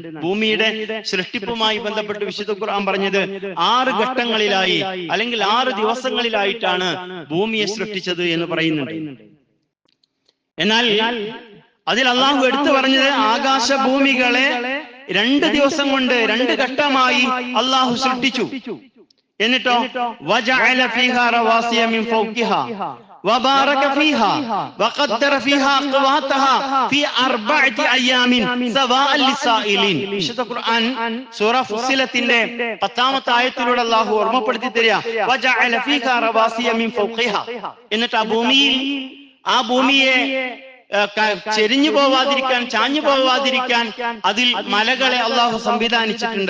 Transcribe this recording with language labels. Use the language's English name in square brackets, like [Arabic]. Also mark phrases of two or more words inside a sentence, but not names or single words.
[Malayalam] ഭൂമിയുടെ സൃഷ്ടിപ്പുമായി ബന്ധപ്പെട്ട് വിശുദ്ധ ഖുർആൻ പറഞ്ഞത് 6 ഘട്ടങ്ങളിലായി അല്ലെങ്കിൽ 6 ദിവസങ്ങളിലായിട്ടാണ് ഭൂമിയെ സൃഷ്ടിച്ചത് എന്ന് പറയുന്നുണ്ട്. എന്നാൽ അതിൽ അള്ളാഹു എടുത്തു പറഞ്ഞത് ആകാശഭൂമികളെ 2 ദിവസം കൊണ്ട് 2 ഘട്ടമായി അള്ളാഹു സൃഷ്ടിച്ചു. [Arabic] എന്നിട്ടോ وجعل فيها رواسي من فوقها وبارك فيها وقدر فيها أقواتها في 4 أيام سواء للسائلين. [Malayalam] വിശുദ്ധ ഖുർആൻ സൂറ ഫുസ്സിലത്തിന്റെ 10ാമത്തെ ആയത്തിലൂടെ അല്ലാഹു ഓർമ്മപ്പെടുത്തി തരിക, [Arabic] وجعل فيها رواسي من فوقها. [Malayalam] എന്നിട്ട് ആ ഭൂമിയെ ചെരിഞ്ഞു പോവാതിരിക്കാൻ, ചാഞ്ഞു പോവാതിരിക്കാൻ അതിൽ മലകളെ അല്ലാഹു സംവിധാനിച്ചിട്ടുണ്ട്.